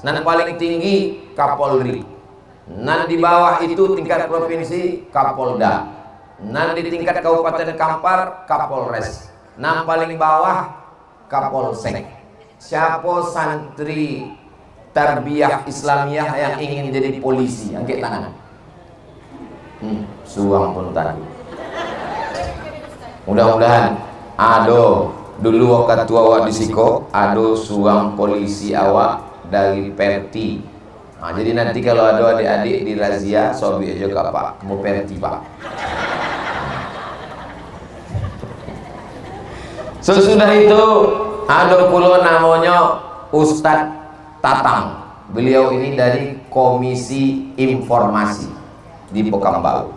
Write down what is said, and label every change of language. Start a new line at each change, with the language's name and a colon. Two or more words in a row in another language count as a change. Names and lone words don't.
Indonesian: Nan paling tinggi Kapolri. Nan di bawah itu tingkat provinsi Kapolda. Nan di tingkat Kabupaten Kampar Kapolres. Nan paling bawah Kapolsek. Siapa santri tarbiyah Islamiyah yang ingin jadi polisi? Angkat tangan. Suang pun tadi.
Minangkabau: Mudah-mudahan ado dulu ketua awak di Siko, ado suang polisi awak dari Perti.
Indonesian: Nah, jadi nanti kalau ada adik-adik di razia, sobi aja kak Pak, mau Perti Pak. Sesudah itu ada pula namanya Ustadz Tatang. Beliau ini dari Komisi Informasi di Pekanbaru.